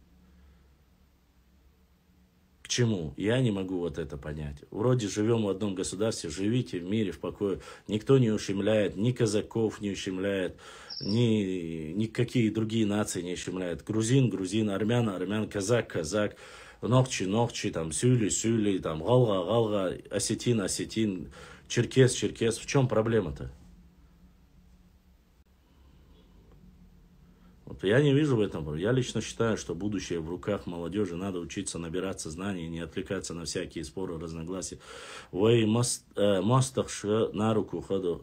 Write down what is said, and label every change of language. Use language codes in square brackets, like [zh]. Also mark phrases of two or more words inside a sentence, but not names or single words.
[ru] К чему? Я не могу вот это понять. Вроде живем в одном государстве, живите в мире, в покое. Никто не ущемляет, ни казаков не ущемляет, никакие другие нации не ущемляют. Грузин, грузин, армян, армян, казак, казак, нохчи, нохчи, там, сюли, сюли, там, галга, галга, осетин, осетин, черкес, черкес. В чем проблема-то? Вот я не вижу в этом. Я лично считаю, что будущее в руках молодежи. Надо учиться набираться знаний, не отвлекаться на всякие споры, разногласия. Вэй мастах на руку ходу.